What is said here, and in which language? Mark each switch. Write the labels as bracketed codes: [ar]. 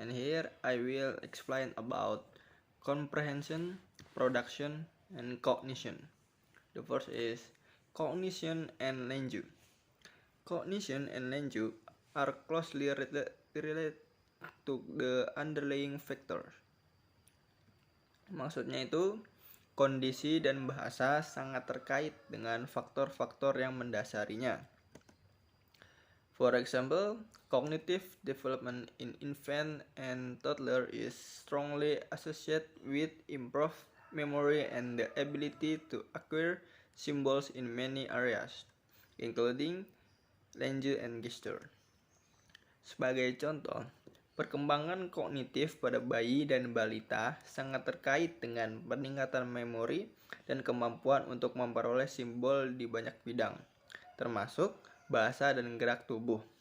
[en] And here I will explain about comprehension, production, and cognition. The first is cognition and language. Cognition and language are closely related to the underlying factors. [id] Maksudnya itu, kondisi dan bahasa sangat terkait dengan faktor-faktor yang mendasarinya. [en] For example, cognitive development in infant and toddler is strongly associated with improved memory and the ability to acquire symbols in many areas, including language and gesture. [id] Sebagai contoh, perkembangan kognitif pada bayi dan balita sangat terkait dengan peningkatan memori dan kemampuan untuk memperoleh simbol di banyak bidang, termasuk bahasa dan gerak tubuh.